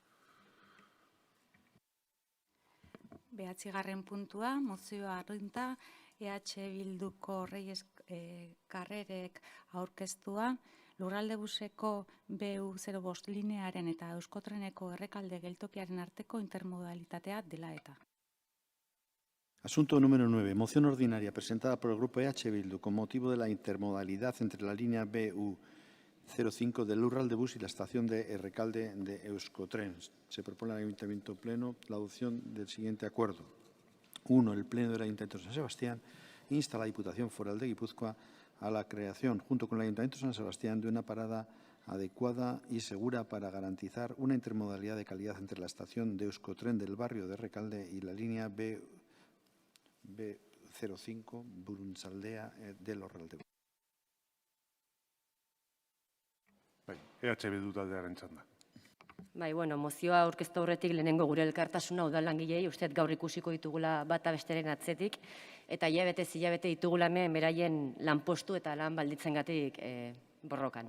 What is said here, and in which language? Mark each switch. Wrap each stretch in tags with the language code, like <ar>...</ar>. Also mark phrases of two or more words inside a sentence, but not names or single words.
<eu>9. puntua, mozioa arrunta, EH Bilduko Reyes Carrerek aurkeztua, Lurralde buseko BU05 linearen eta Euskotreneko errekalde geltokiaren arteko intermodalitatea dela eta.</eu> <es>Asunto número 9. Moción ordinaria presentada por el Grupo EH Bildu con motivo de la intermodalidad entre la línea BU05 del Lurralde Bus y la estación de Errekalde de Euskotren. Se propone al Ayuntamiento Pleno la adopción del siguiente acuerdo. 1. El Pleno del Ayuntamiento de San Sebastián insta a la Diputación Foral de Guipúzcoa a la creación, junto con el Ayuntamiento de San Sebastián, de una parada adecuada y segura para garantizar una intermodalidad de calidad entre la estación de Euskotren del barrio de Errekalde y la línea B05 Burunsaldea de Lurralde.</es> <eu>Bai, EH Bildu taldearen txanda. Bai, bueno, mozioa aurkeztu aurretik lehenengo gure elkartasuna udallangileei uste gaur ikusiko ditugula bata besteren atzetik eta hilabete ditugula hemen beraien lanpostu eta lan balditzengatik borrokan.</eu>